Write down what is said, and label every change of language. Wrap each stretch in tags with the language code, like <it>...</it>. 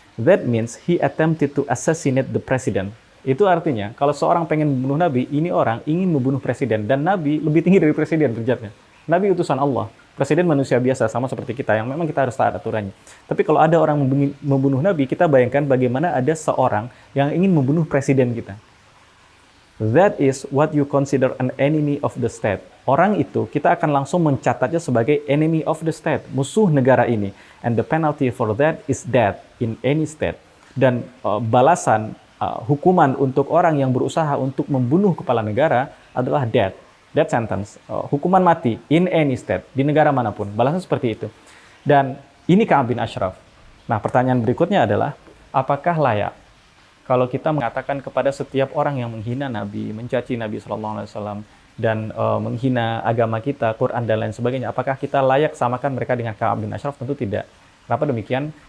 <en>That means he attempted to assassinate the president.</en> <id>Itu artinya kalau seorang pengen membunuh Nabi, ini orang ingin membunuh presiden, dan Nabi lebih tinggi dari presiden derajatnya. Nabi utusan Allah. Presiden manusia biasa, sama seperti kita, yang memang kita harus taat aturannya. Tapi kalau ada orang membunuh Nabi, kita bayangkan bagaimana ada seorang yang ingin membunuh presiden kita.</id> <en>That is what you consider an enemy of the state.</en> <id>Orang itu, kita akan langsung mencatatnya sebagai</id> <en>enemy of the state,</en> <id>musuh negara ini.</id> <en>And the penalty for that is death in any state.</en> <id>Dan balasan, hukuman untuk orang yang berusaha untuk membunuh kepala negara adalah death.</id> <en>Death sentence,</en> <id>hukuman mati</id> <en>in any state,</en> <id>di negara manapun. Balasan seperti itu. Dan ini Ka'ab bin Ashraf. Nah, pertanyaan berikutnya adalah, apakah layak kalau kita mengatakan kepada setiap orang yang menghina Nabi, mencaci Nabi SAW, dan menghina agama kita, Quran dan lain sebagainya, apakah kita layak samakan mereka dengan Ka'ab bin Ashraf? Tentu tidak. Kenapa demikian?</id>